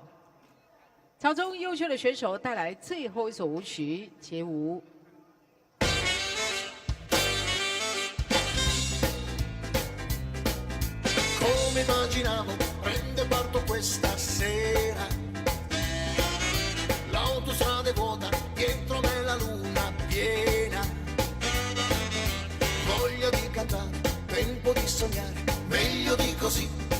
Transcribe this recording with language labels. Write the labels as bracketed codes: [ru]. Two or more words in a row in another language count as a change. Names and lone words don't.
[zh] 潮州优秀的选手带来最后一首舞曲街舞。 [it] Come immaginavo prende parto questa sera, l'autostrada è vuota, dietro me la luna piena, voglia di cantare, tempo di sognare, meglio di così,